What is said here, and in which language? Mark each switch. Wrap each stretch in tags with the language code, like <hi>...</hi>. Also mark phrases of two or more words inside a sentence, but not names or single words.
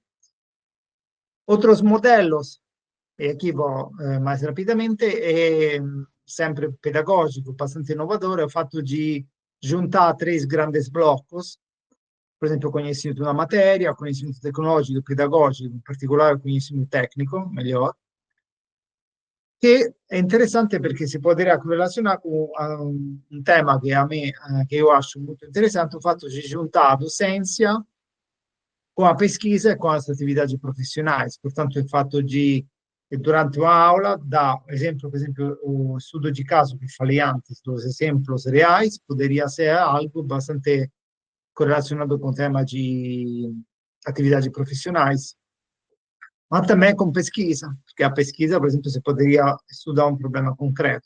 <pt>Outros modelos, e aqui vou mais rapidamente, é sempre pedagógico, bastante inovador, é o fato de juntar três grandes blocos, por exemplo, o conhecimento da matéria, o conhecimento tecnológico, pedagógico,</pt> <it>in particolare</it> <pt>o conhecimento técnico, melhor,</pt> <it>che è interessante perché si può correlazionare con un tema che io acho molto interessante, il fatto di giuntare</it> <pt>a docência com a pesquisa e com as atividades profissionais. Portanto, o fato de e durante uma aula dá exemplo, por exemplo, o estudo de caso que falei antes, dos exemplos reais, poderia ser algo bastante correlacionado com o tema de atividades profissionais, mas também com pesquisa, porque a pesquisa, por exemplo, você poderia estudar um problema concreto.</pt>